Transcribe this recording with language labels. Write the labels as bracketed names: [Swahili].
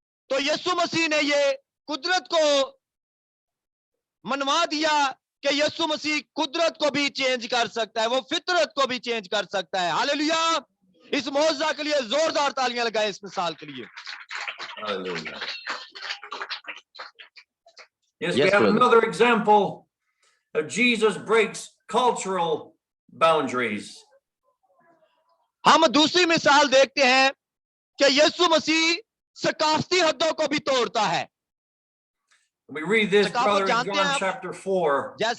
[Hindi] तो यीशु मसीह ने ये कुदरत को मनवा दिया कि यीशु मसीह कुदरत को भी चेंज कर सकता है, वो फितरत को भी चेंज कर सकता है। हालेलुया। इस मौजज़ा के लिए जोरदार तालियां लगाएं, इस मिसाल के लिए। [English] Hallelujah. Yes, we have another example of Jesus breaks cultural boundaries. [Hindi] हम दूसरी मिसाल देखते हैं कि यीशु मसीह सकाफती हदों को भी तोड़ता है। [English] We read this, brother, in John chapter 4.